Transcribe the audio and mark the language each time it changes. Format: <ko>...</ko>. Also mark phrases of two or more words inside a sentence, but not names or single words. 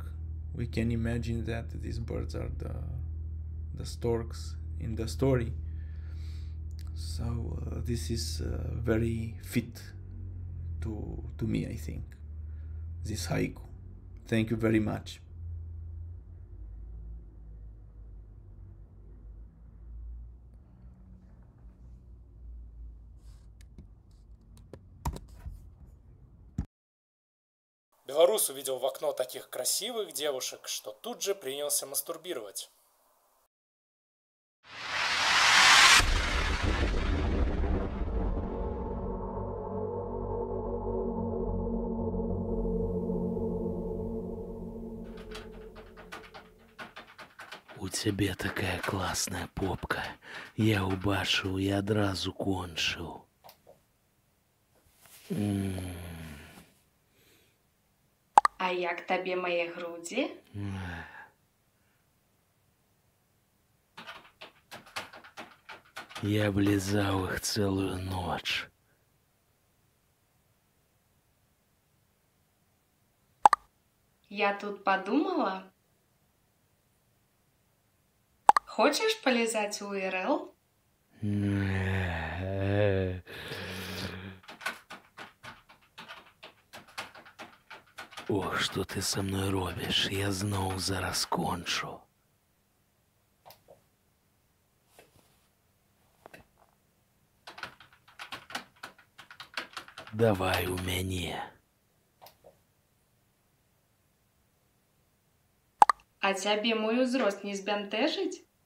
<en>We can imagine that these birds are the storks in the story. So this is very fit to me, I think. This haiku. Thank you very much.</en> <ru>Белорус увидел в окно таких красивых девушек, что тут же принялся мастурбировать. У тебе такая класная попка.</ru> <be>Я убачыў і адразу кончыў. А як табе мае грудзі?</be> <ru>Я облизал их целую ночь. Я тут подумала. Хочешь полизать УРЛ? Ох, что ты со мной робишь,</ru> <be>я зноў зараз кончу. Давай у мяне. А цябе мой узрост не збянтэжыць?</be>